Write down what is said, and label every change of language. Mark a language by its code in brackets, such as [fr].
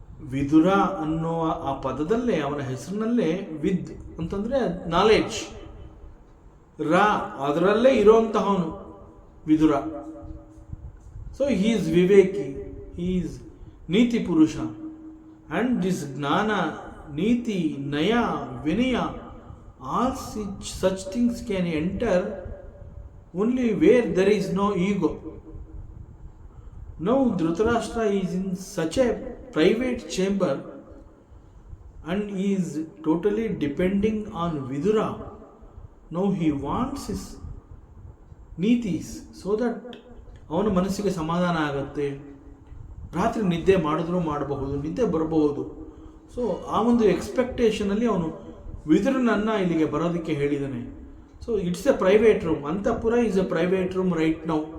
[kn] ವಿದುರ ಅನ್ನುವ ಆ ಪದದಲ್ಲೇ, ಅವನ ಹೆಸರಿನಲ್ಲೇ ವಿದ್ ಅಂತಂದರೆ ನಾಲೆಡ್ಜ್, ರ ಅದರಲ್ಲೇ ಇರೋಂತಹವನು Vidura. [en] So he is ವಿವೇಕಿ, he is ನೀತಿ ಪುರುಷ. ಆ್ಯಂಡ್ ದಿಸ್ ಜ್ಞಾನ, ನೀತಿ, ನಯ, ವಿನಯ, all such things can enter only where there is no ego. Now Dhritarashtra is in such a private chamber and he is totally depending on Vidura. Now he wants his ನೀತೀಸ್ so that [kn] ಅವನ ಮನಸ್ಸಿಗೆ ಸಮಾಧಾನ ಆಗುತ್ತೆ. ರಾತ್ರಿ ನಿದ್ದೆ ಮಾಡಿದ್ರೂ ಮಾಡಬಹುದು, ನಿದ್ದೆ ಬರಬಹುದು. ಸೊ ಆ ಒಂದು ಎಕ್ಸ್ಪೆಕ್ಟೇಷನಲ್ಲಿ ಅವನು ವಿದುರನನ್ನು ಇಲ್ಲಿಗೆ ಬರೋದಕ್ಕೆ ಹೇಳಿದ್ದಾನೆ. [en] So it's a private room. ಅಂತಃಪುರ is a private room right now.